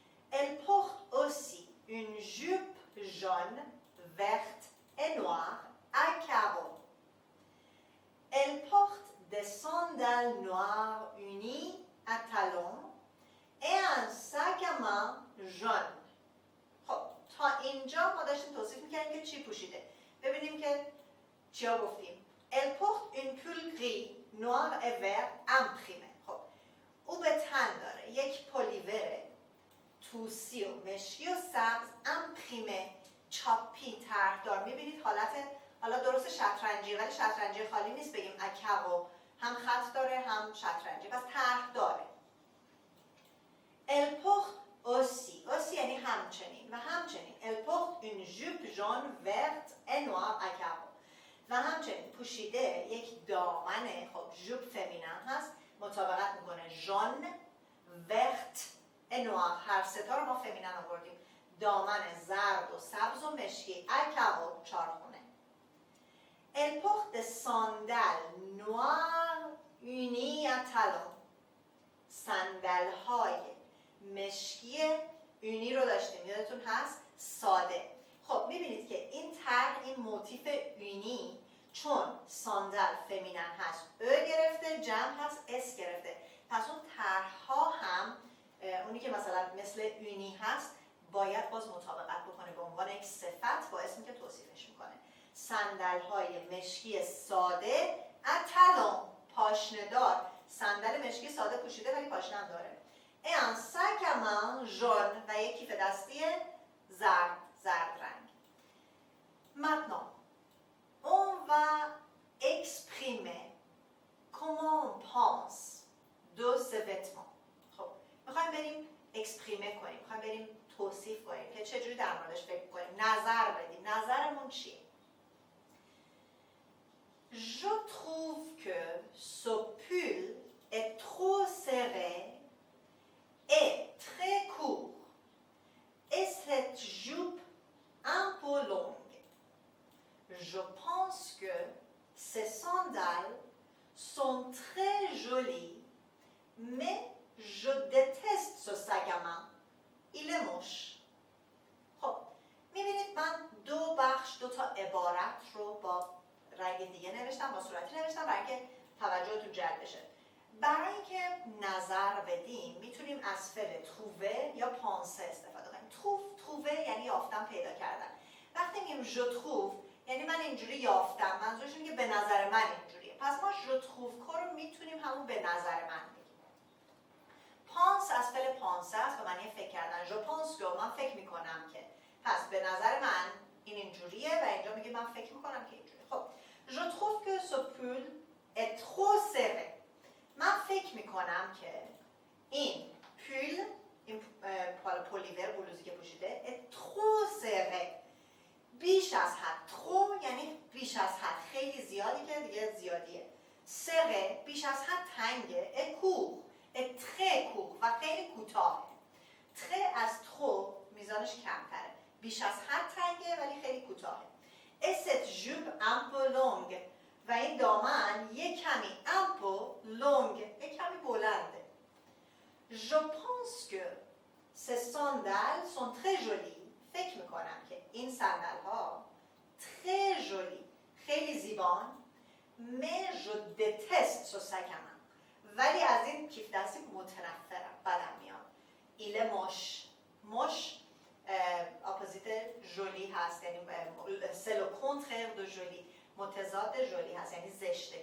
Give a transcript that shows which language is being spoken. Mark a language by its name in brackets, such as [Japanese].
[French] Elle porte aussi une jupe jaune, verte et noire à carreaux. Elle porte des sandales noires unies à talons et un sac à main jaune. [Persian] خب تا اینجا ما داشتیم توصیف می‌کردیم که چی پوشیده. ببینیم که چیا گفتیم. [French] Elle porte une pull gris, noir et vert imprimé. [Persian] خب او به تن داره یک پلیور توسی و مشکی و سبز امپریمه، چاپی، طرحدار. میبینید حالا درست شطرنجی، ولی شطرنجی خالی نیست، بگیم اکاو، هم خط داره هم شطرنجی، پس طرح داره. [French] Elle porte aussi [Persian] یعنی همچنین و همچنین. [French] Elle porte une jupe jaune, verte et noire à carreaux. [Persian] و همچنین پوشیده یک دامن، خب ژوپ فمینن هست، مطابقت میکنه ژان، ورت، نوار، هر ستا رو ما فمینن آوردیم. دامن زرد و سبز و مشکی، اکاو، چارخونه. [French] Elle porte des sandales noires unies à talons. [Persian] صندل های مشکی اونی رو داشتیم، یادتون هست؟ ساده. خب میبینید که این طرح، این موتیف اونی، چون ساندل فمینن هست، او گرفته، جمع هست، اس گرفته، پس اون طرح‌ها هم اونی که مثلا مثل اونی هست باید باز مطابقت بکنه به عنوان یک صفت با اسمی که توصیفش میکنه. صندل های مشکی ساده، اتلون، پاشنه‌دار. صندل مشکی ساده پوشیده ولی پاشنه هم داره. [French] un sac à main jaune [Persian] و یک کیف دستی زرد رنگ. [French] Maintenant, on va exprimer comment on pense de ce vêtement. [Persian] خب میخوایم بریم اکسپریمه کنیم، میخوایم بریم توصیف کنیم که چجوری در موردش فکر کنیم، نظر بدیم. نظرمون چیه؟ [French] Je trouve que ce pull est trop serré et très court et cette jupe un peu longue. Je pense que ces sandales sont très jolies, mais je déteste ce sac à main. Il est moche. [Persian] خب میبینید من دو تا عبارت رو با رنگ دیگه نوشتم، با صورتی نوشتم برای اینکه توجهتون جلب بشه. برای اینکه نظر بدیم میتونیم از فعل trouver یا penser استفاده کنیم. trouver یعنی یافتن، پیدا کردن. وقتی میگیم je trouve یعنی من اینجوری یافتم، منظورش اینه که به نظر من اینجوریه. پس ما je trouve رو میتونیم همون به نظر من بگیم. pense از فعل penser است، به معنی فکر کردن. [French] je pense que [Persian] من فکر میکنم که. پس به نظر من این اینجوریه و اینجا میگه من فکر میکنم که اینجوریه. [French] خب je trouve que ce pull est trop serré. [Persian] من فکر میکنم که این پول، این پلیور بلوزی که پوشیده [French] est trop serré، [Persian] بیش از حد. trop یعنی بیش از حد، خیلی زیادی که دیگه زیادیه. serré بیش از حد تنگه. [French] et court est très court [Persian] و خیلی کوتاهه. très از trop میزانش کمتره، بیش از حد تنگه ولی خیلی کوتاهه. [French] et cette jupe un peu longue [Persian] و این دامن یک کمی [French] un peu longue، [Persian] یک کمی بلنده. [French] je pense que ces sandales sont très jolies. [Persian] فکر میکنم که این صندل ها [French] très jolies، [Persian] خیلی زیبان. [French] mais je déteste ce sac à main، [Persian] ولی از این کیف دستی متنفرم، بدم میاد. [French] il est moche. [Persian] moche اپوزیت جولی هست، یعنی [French] c'est le contraire de joli، [Persian] متضاد جولی هست، یعنی زشته.